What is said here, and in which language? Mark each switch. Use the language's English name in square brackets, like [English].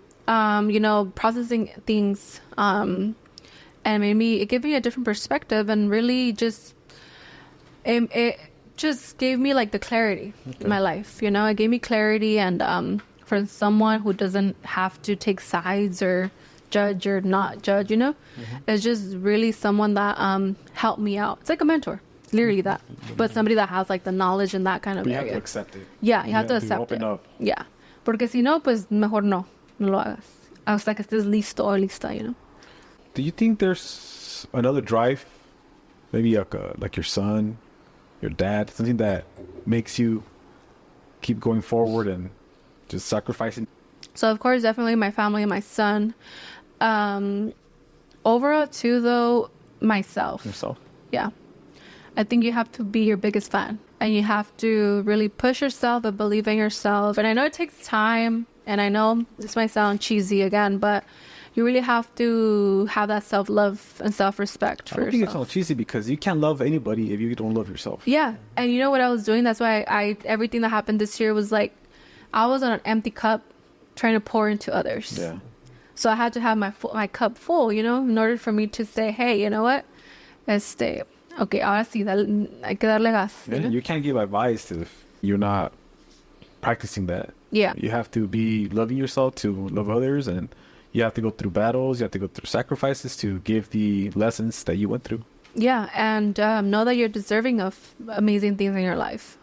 [English] Processing things, and it gave me a different perspective, and really just, it just gave me like the clarity in my life, it gave me clarity. And, for someone who doesn't have to take sides or judge or not judge, it's just really someone that, helped me out. It's like a mentor. It's literally that, but somebody that has like the knowledge in that kind of But you area. have to accept it. Yeah, you have to accept open it. up. Yeah. [Spanish] Porque si no, pues mejor no lo hagas. Hasta que estés listo o lista, [English] Do you think there's another drive? Maybe like your son, your dad, something that makes you keep going forward and just sacrificing? So, of course, definitely my family and my son. Overall, too, though, myself. Yourself? Yeah. I think you have to be your biggest fan. And you have to really push yourself and believe in yourself. And I know it takes time. And I know this might sound cheesy again, but you really have to have that self-love and self-respect for I don't think it's yourself. all cheesy, because you can't love anybody if you don't love yourself. Yeah. And you know what I was doing? That's why everything that happened this year was like, I was on an empty cup trying to pour into others. Yeah. So I had to have my cup full, in order for me to say, hey, you know what? [Spanish] Okay, ahora sí, hay que darle gas. [English] Yeah, you can't give advice if you're not practicing that. Yeah. You have to be loving yourself to love others, and you have to go through battles, you have to go through sacrifices to give the lessons that you went through. Yeah, and know that you're deserving of amazing things in your life.